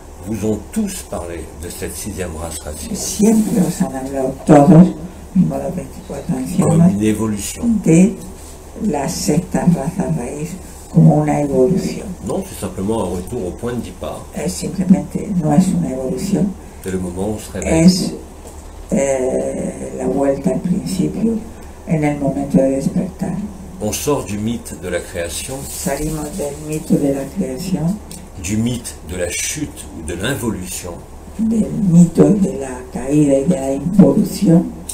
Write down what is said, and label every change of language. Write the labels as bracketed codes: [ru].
[fr] vous ont tous parlé de cette sixième race racine [es] siempre os han hablado todos, mismo los 24 [fr] comme [es] ancianos, [fr] une évolution. [es] de la sexta raza raíz como una evolución. [fr] Non, c'est simplement un retour au point de départ. [es] Es simplemente, no es una evolución, [fr] C'est le moment où on se réveille. [es] es la vuelta al principio en el momento de despertar. [fr] On sort du mythe de la création, [es] Salimos del mito de la creación, [fr] du mythe de la chute ou de l'involution [es] del mito de la caída y de la involución